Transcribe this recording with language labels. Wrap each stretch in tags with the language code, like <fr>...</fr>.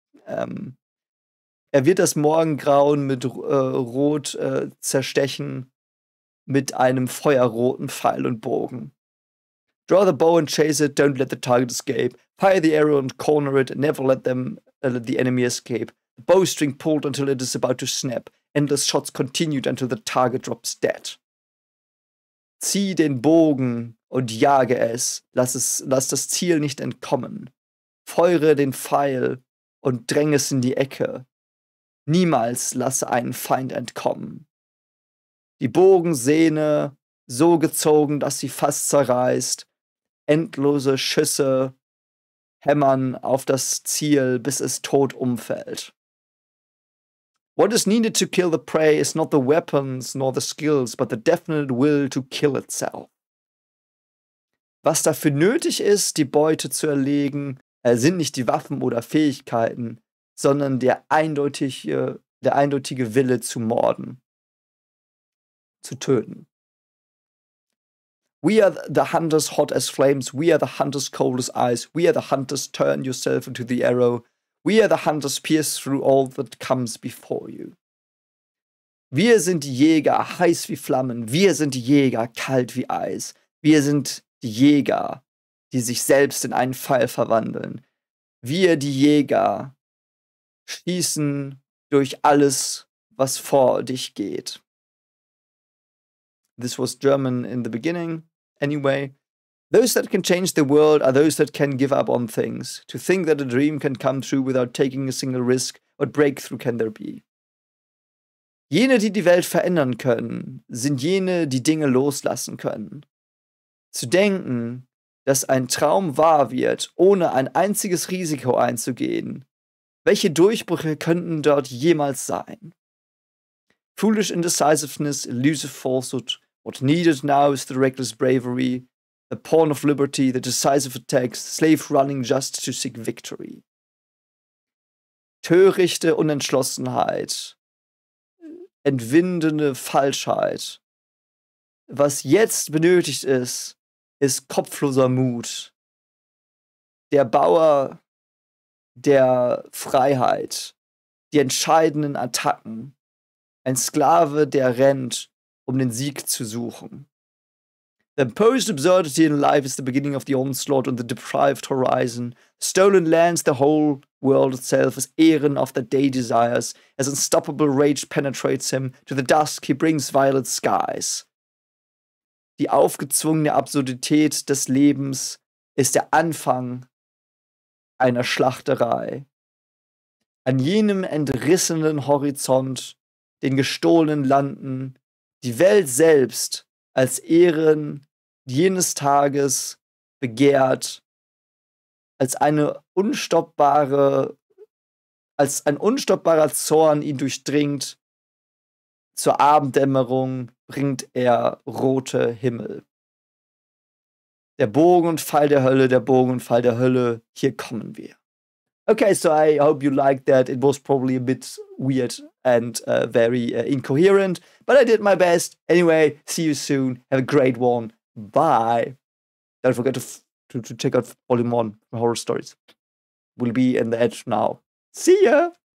<de>Er wird das Morgengrauen mit Rot zerstechen, mit einem feuerroten Pfeil und Bogen.</de> <en>Draw the bow and chase it, don't let the target escape. Fire the arrow and corner it, never let the enemy escape. The bowstring pulled until it is about to snap. Endless shots continued until the target drops dead.</en> <de>Zieh den Bogen und jage es, lass das Ziel nicht entkommen. Feuere den Pfeil und dränge es in die Ecke. Niemals lasse einen Feind entkommen. Die Bogensehne so gezogen, dass sie fast zerreißt. Endlose Schüsse hämmern auf das Ziel, bis es tot umfällt.</de> <en>What is needed to kill the prey is not the weapons nor the skills, but the definite will to kill itself.</en> <de>Was dafür nötig ist, die Beute zu erlegen, sind nicht die Waffen oder Fähigkeiten, sondern der eindeutige Wille zu morden, zu töten.</de> <en>We are the hunters hot as flames, we are the hunters cold as ice, we are the hunters turn yourself into the arrow, we are the hunters pierce through all that comes before you.</en> <de>Wir sind die Jäger, heiß wie Flammen, wir sind die Jäger, kalt wie Eis, wir sind die Jäger, die sich selbst in einen Pfeil verwandeln. Wir, die Jäger, schießen durch alles, was vor dich geht.</de> <en>This was German in the beginning. Anyway, those that can change the world are those that can give up on things. To think that a dream can come true without taking a single risk, what breakthrough can there be?</en> <de>Jene, die die Welt verändern können, sind jene, die Dinge loslassen können. Zu denken, dass ein Traum wahr wird, ohne ein einziges Risiko einzugehen. Welche Durchbrüche könnten dort jemals sein?</de> <en>Foolish indecisiveness, elusive falsehood. What needed now is the reckless bravery, the pawn of liberty, the decisive attacks, slave running just to seek victory.</en> <de>Törichte Unentschlossenheit, entwindende Falschheit. Was jetzt benötigt ist, ist kopfloser Mut. Der Bauer der Freiheit, die entscheidenden Attacken, ein Sklave, der rennt, um den Sieg zu suchen.</de> <en>The imposed absurdity in life is the beginning of the onslaught on the deprived horizon. Stolen lands, the whole world itself, as Ehren of the day desires. As unstoppable rage penetrates him, to the dusk he brings violet skies.</en> <de>Die aufgezwungene Absurdität des Lebens ist der Anfang einer Schlachterei. An jenem entrissenen Horizont, den gestohlenen Landen, die Welt selbst als Ehren jenes Tages begehrt, als ein unstoppbarer Zorn ihn durchdringt. Zur Abenddämmerung bringt er rote Himmel. Der Bogen und Pfeil der Hölle, der Bogen und Pfeil der Hölle, hier kommen wir.</de> <en>Okay, so I hope you liked that. It was probably a bit weird and very incoherent, but I did my best. Anyway, see you soon. Have a great one. Bye. Don't forget to check out Volume 1 Horror Stories. Will be in the edge now. See ya!</en>